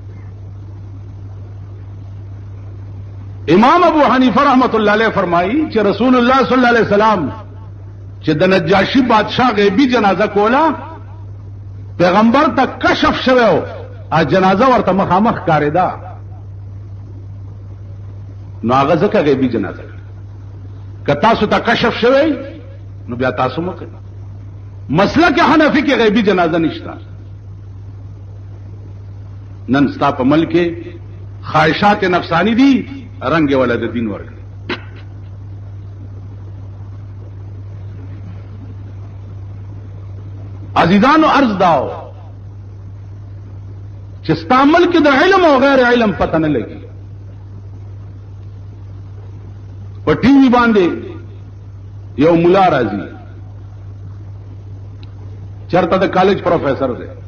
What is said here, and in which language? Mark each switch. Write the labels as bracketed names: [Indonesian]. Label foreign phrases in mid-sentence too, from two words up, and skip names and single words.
[Pashto] امام ابو حنیفه رحمت الله علیه فرمایي چې رسول الله صلی الله علیه وسلم چې د نجاشي بادشاہ غیبی جنازه کوله پیغمبر ته کشف شوه او جنازه ورته مخامخ کاریدا نو هغه ځکه غیبی جنازه که تاسو ته کشف شوه نو بیا تاسو مکه. مسلک حنفی کې غیبی جنازه نشته. نن ستا په ملک خواہشات نفسانی دي رنگ والا د دین ورکړي. عزیزانو عرض داو چې ستا ملک د علم او غیر علم پته نه لګي. په ټي وي باندې یو مولا راځي چرته د کالج پروفیسر دی.